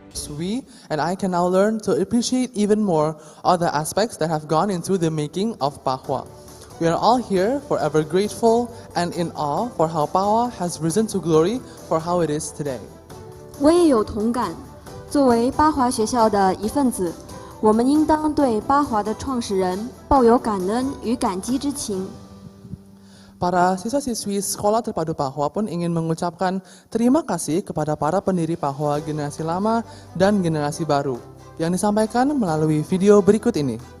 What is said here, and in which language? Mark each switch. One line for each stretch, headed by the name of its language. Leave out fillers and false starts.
English: We and I can now learn to appreciate even more all the aspects that have gone into the making of Pahwa. We are all here forever grateful and in awe for how Pahwa has risen to glory for how it is today.
Chinese: 我也有同感，作为巴华学校的一份子，我们应当对巴华的创始人抱有感恩与感激之情。
Indonesian: Para siswa-siswi Sekolah Terpadu Pahwa pun ingin mengucapkan terima kasih kepada para pendiri Pahwa generasi lama dan generasi baru yang disampaikan melalui video berikut ini.